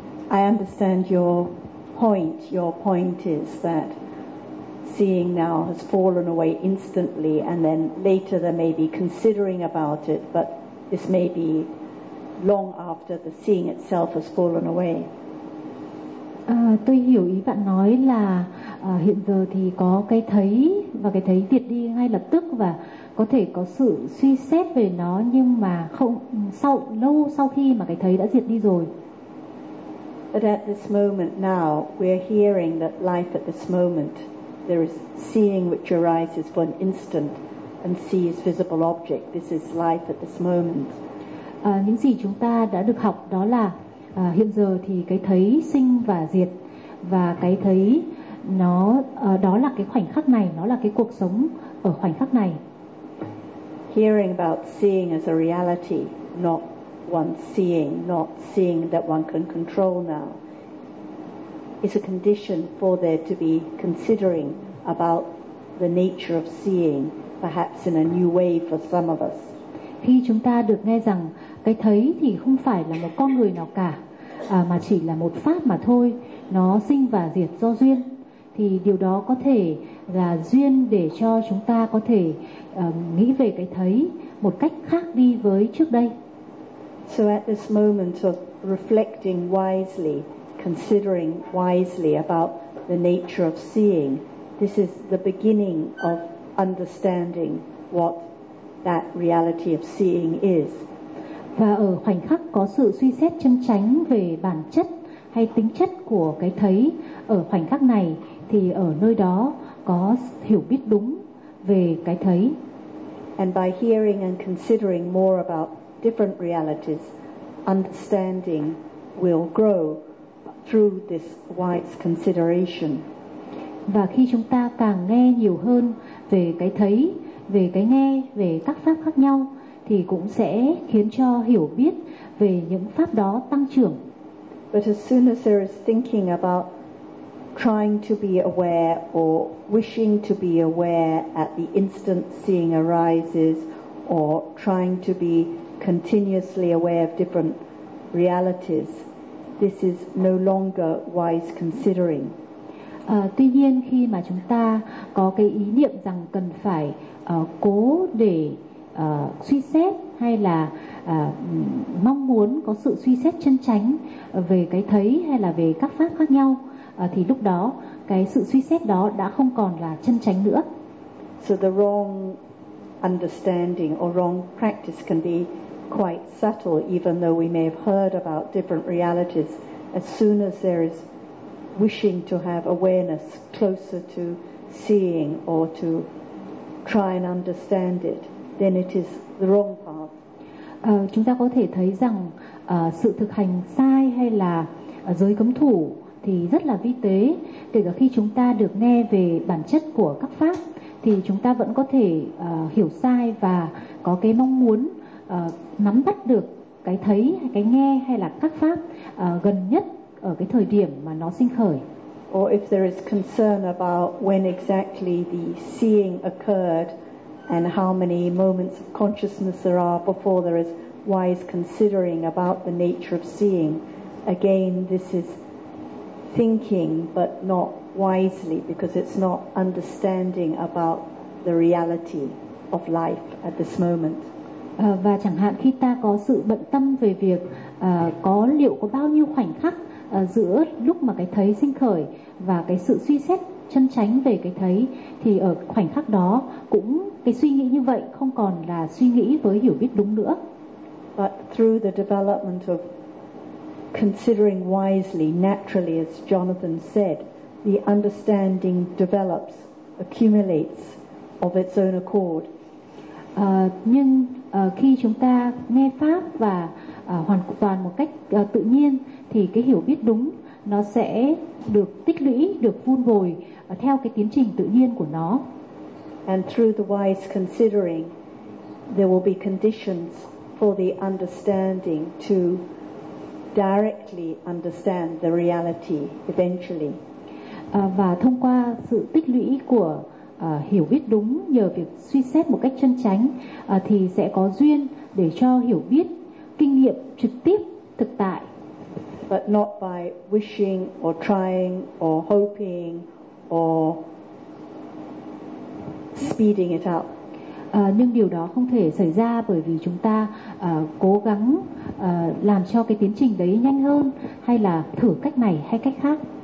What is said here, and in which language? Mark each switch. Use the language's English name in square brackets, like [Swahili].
[English] I understand your point. Your point is that seeing now has fallen away instantly, and then later they may be considering about it, but this may be long after the seeing itself has fallen away. [Vietnamese] Tôi hiểu ý bạn nói là hiện giờ thì có cái thấy và cái thấy diệt đi ngay lập tức và có thể có sự suy xét về nó, nhưng mà không sau lâu sau khi mà cái thấy đã diệt đi rồi. [English] But at this moment now, we're hearing that life at this moment, there is seeing which arises for an instant and sees visible object. This is life at this moment. [Vietnamese] Những gì chúng ta đã được học đó là hiện giờ thì cái thấy sinh và diệt, và cái thấy nó đó là cái khoảnh khắc này, nó là cái cuộc sống ở khoảnh khắc này. [English] Hearing about seeing as a reality, not one seeing, not seeing that one can control now, is a condition for there to be considering about the nature of seeing, perhaps in a new way for some of us. [Vietnamese] Khi chúng ta được nghe rằng cái thấy thì không phải là một con người nào cả, mà chỉ là một pháp mà thôi, nó sinh và diệt do duyên, thì điều đó có thể là duyên để cho chúng ta có thể nghĩ về cái thấy một cách khác đi với trước đây. [English] So at this moment of reflecting wisely, considering wisely about the nature of seeing, this is the beginning of understanding what that reality of seeing is. [Vietnamese] Và ở khoảnh khắc có sự suy xét chân chánh về bản chất hay tính chất của cái thấy ở khoảnh khắc này, thì ở nơi đó có hiểu biết đúng về cái thấy. [English] And by hearing and considering more about different realities, understanding will grow through this wise consideration. [Vietnamese] Và khi chúng ta càng nghe nhiều hơn về cái thấy, về cái nghe, về các pháp khác nhau, thì cũng sẽ khiến cho hiểu biết về những pháp đó tăng trưởng. [English] But as soon as there is thinking about trying to be aware or wishing to be aware at the instant seeing arises, or trying to be continuously aware of different realities, this is no longer wise considering. [Vietnamese] Tuy nhiên khi mà chúng ta có cái ý niệm rằng cần phải cố để suy xét hay là mong muốn có sự suy xét chân chánh về cái thấy hay là về các pháp khác nhau, thì lúc đó cái sự suy xét đó đã không còn là chân chánh nữa. [English] So the wrong understanding or wrong practice can be quite subtle, even though we may have heard about different realities. As soon as there is wishing to have awareness closer to seeing or to try and understand it, then it is the wrong path. [Vietnamese] Chúng ta có thể thấy rằng sự thực hành sai hay là giới cấm thủ thì rất là vi tế. Kể cả khi chúng ta được nghe về bản chất của các pháp, thì chúng ta vẫn có thể hiểu sai và có cái mong muốn nắm bắt được cái thấy, cái nghe hay là các pháp gần nhất ở cái thời điểm mà nó sinh khởi. [English] Or if there is concern about when exactly the seeing occurred, and how many moments of consciousness there are before there is wise considering about the nature of seeing. Again, this is thinking but not wisely, because it's not understanding about the reality of life at this moment. [Vietnamese] Và chẳng hạn khi ta có sự bận tâm về việc có liệu có bao nhiêu khoảnh khắc giữa lúc mà cái thấy sinh khởi và cái sự suy xét chân chánh về cái thấy, thì ở khoảnh khắc đó cũng cái suy nghĩ như vậy không còn là suy nghĩ với hiểu biết đúng nữa. [English] But through the development of considering wisely, naturally, as Jonathan said, the understanding develops, accumulates of its own accord. [Vietnamese] Nhưng khi chúng ta nghe pháp và hoàn toàn một cách tự nhiên, thì cái hiểu biết đúng nó sẽ được tích lũy, được vun bồi theo cái tiến trình tự nhiên của nó. [English] And through the wise considering, there will be conditions for the understanding to directly understand the reality eventually. [Vietnamese] Và thông qua sự tích lũy của hiểu biết đúng nhờ việc suy xét một cách chân chánh, thì sẽ có duyên để cho hiểu biết kinh nghiệm trực tiếp thực tại. [English] But not by wishing or trying or hoping or speeding it up. [Vietnamese] Nhưng điều đó không thể xảy ra bởi vì chúng ta cố gắng làm cho cái tiến trình đấy nhanh hơn hay là thử cách này hay cách khác.